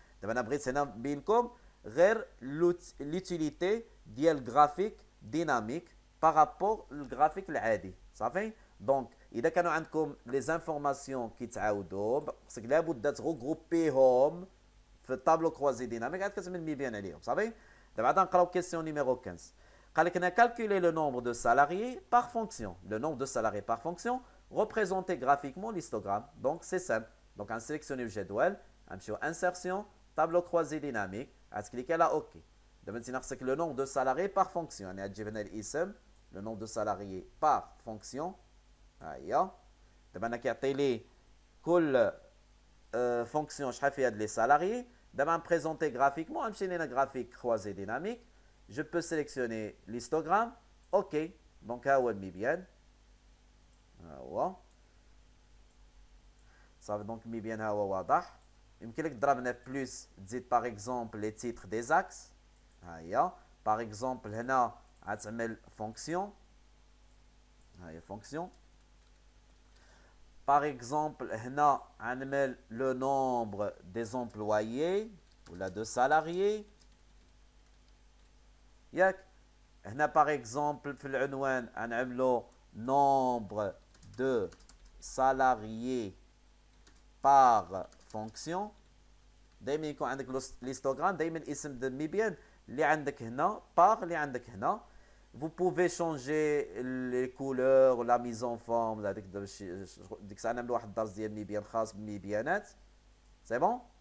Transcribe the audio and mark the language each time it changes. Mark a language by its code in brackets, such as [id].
[ar] دابا انا بغيت هنا نبينكم غير لوتيليتي ديال غرافيك ديناميك بارابور للغرافيك العادي، صافي. دونك اذا كانوا عندكم لي زانفورماسيون كيتعاودوا خصك لابد تغروبيهم في الطابلو كروازي ديناميك، عاد كتعمل ميبيان عليهم، صافي. دابا عاد نقراو كيسيون نيميرو 15. [fr] قال لك هنا calculer le nombre de salariés par fonction. Le nombre de salariés par fonction représenté graphiquement l'histogramme. Donc c'est simple. Donc on sélectionne le جدول، [ar] نمشيو [fr] insertion tableau croisé dynamique، [ar] غتكليكي على [fr] OK. [ar] دابا انت خصك [fr] le nombre de salariés par fonction، [ar] يعني غتجيب هنا الاسم [fr] le nombre de salariés par fonction. [ar] ها هي دابا انا كيعطي لي كل فونكسيون شحال فيها لي سالاريي. دابا نبريزونتي غرافيكمون، نمشي لهنا غرافيك كروازي ديناميك، [fr] je peux sélectionner l'histogramme. OK. [ar] Donc, ها هو الميبيان، ها هو صافي. دونك الميبيان ها هو واضح. يمكن لك تضرب هنا بلوس تزيد باغ اكزومبل لي تيتر دي زاكس. ها هي باغ اكزومبل هنا غتعمل فونكسيون، ها هي فونكسيون. باغ اكزومبل هنا غنعمل لو نومبر دي زومبلويي ولا دو سالاريي، ياك. هنا باغ اكزومبل في العنوان غنعملو [fr] nombre de salariés par fonction. [ar] دائما يكون عندك ليستوغرام دائما الاسم د ميبيان اللي عندك هنا باغ اللي عندك هنا. [fr] vous pouvez changer les couleurs la mise en forme. [ar] هذيك ديك الساعه نعملو واحد الدرس ديال ميبيان خاص بالميبيانات، سي بون.